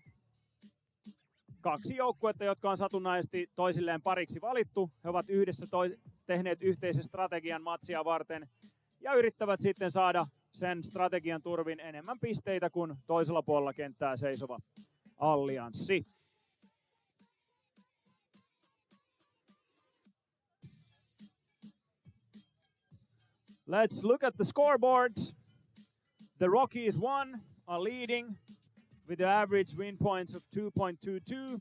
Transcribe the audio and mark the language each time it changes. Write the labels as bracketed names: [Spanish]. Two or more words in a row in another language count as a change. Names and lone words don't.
[Finnish] Kaksi joukkuetta, jotka on satunnaisesti toisilleen pariksi valittu. He ovat yhdessä tehneet yhteisen strategian matsia varten ja yrittävät sitten saada sen strategian turvin enemmän pisteitä kuin toisella puolella kenttää seisova allianssi. [English] Let's look at the scoreboards. The Rockies are leading with the average win points of 2.22.